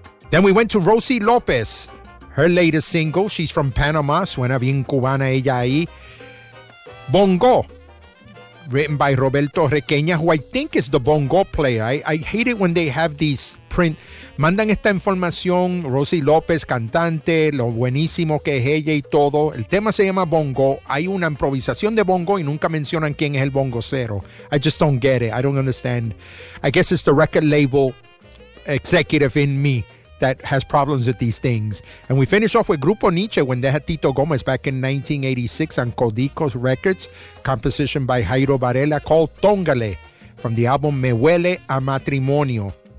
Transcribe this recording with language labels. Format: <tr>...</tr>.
<en>Then we went to Rosy López, her latest single. She's from Panama.</en> <es>Suena bien cubana ella ahí.</es> <en>Bongo, written by Roberto Requeña, who I think is the bongo player. I hate it when they have these print.</en> <es>Mandan esta información, Rosy López, cantante, lo buenísimo que es ella y todo. El tema se llama bongo. Hay una improvisación de bongo y nunca mencionan quién es el bongocero.</es> <en>I just don't get it. I don't understand. I guess it's the record label executive in me that has problems with these things. And we finish off with Grupo Niche, when they had Tito Gomez back in 1986 on Codicos Records, composition by Jairo Varela called Tóngale, from the album Me Huele a Matrimonio.</en>